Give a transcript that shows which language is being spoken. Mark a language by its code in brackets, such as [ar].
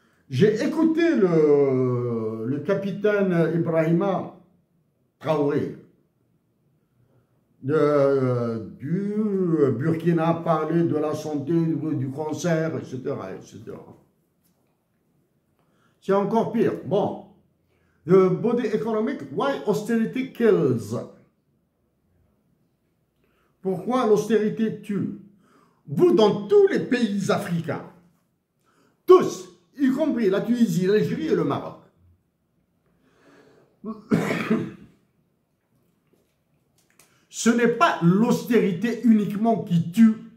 [fr] J'ai écouté le capitaine Ibrahima Traoré du Burkina parler de la santé, du cancer, etc. etc. C'est encore pire. Bon. [en] The Body Economic, Why Austerity Kills. [fr] Pourquoi l'austérité tue? Vous, dans tous les pays africains, tous, y compris la Tunisie, l'Algérie et le Maroc, ce n'est pas l'austérité uniquement qui tue.